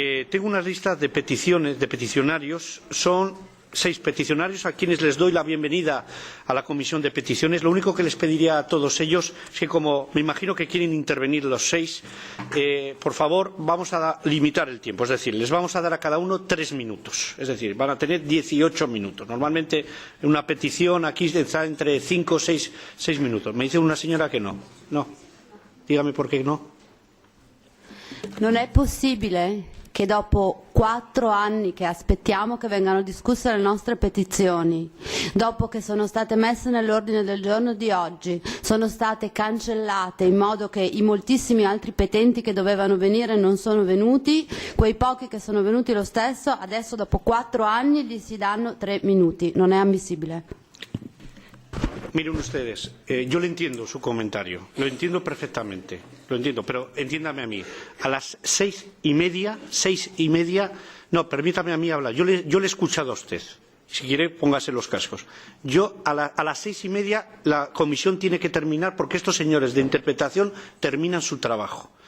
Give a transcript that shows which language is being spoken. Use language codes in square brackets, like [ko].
[es] Tengo una lista de peticiones, de peticionarios, son 6 peticionarios a quienes les doy la bienvenida a la Comisión de Peticiones. Lo único que les pediría a todos ellos es que, como me imagino que quieren intervenir los 6, por favor, vamos a limitar el tiempo. Es decir, les vamos a dar a cada uno 3 minutos. Es decir, van a tener 18 minutos. Normalmente una petición aquí está entre 5 o 6 minutos. Me dice una señora que no. No. Dígame por qué no. [it] Non è possibile che dopo 4 anni che aspettiamo che vengano discusse le nostre petizioni, dopo che sono state messe nell'ordine del giorno di oggi, sono state cancellate in modo che i moltissimi altri petenti che dovevano venire non sono venuti, quei pochi che sono venuti lo stesso, adesso dopo 4 anni gli si danno 3 minuti. Non è ammissibile. [es] Miren ustedes, yo le entiendo su comentario, lo entiendo perfectamente, lo entiendo, pero entiéndame a mí, a las 6:30, no, permítame a mí hablar, yo le he escuchado a usted, si quiere póngase los cascos. Yo a las 6:30 la comisión tiene que terminar porque estos señores de interpretación terminan su trabajo.